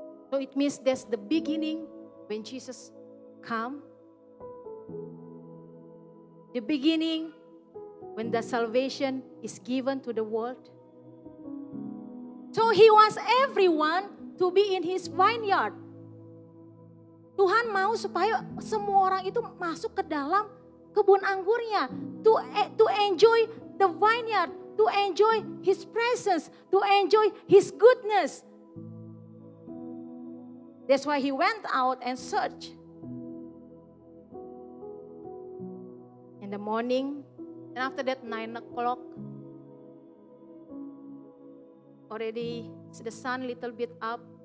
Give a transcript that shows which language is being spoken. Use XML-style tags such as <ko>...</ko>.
<en>So it means that's the beginning when Jesus come. The beginning when the salvation is given to the world. So he wants everyone to be in his vineyard.</en> <id>Tuhan mau supaya semua orang itu masuk ke dalam kebun anggurnya.</id> <en>To enjoy the vineyard, to enjoy his presence, to enjoy his goodness. That's why he went out and searched. in the morning. And after that, 9 o'clock, already the sun little bit up.</en>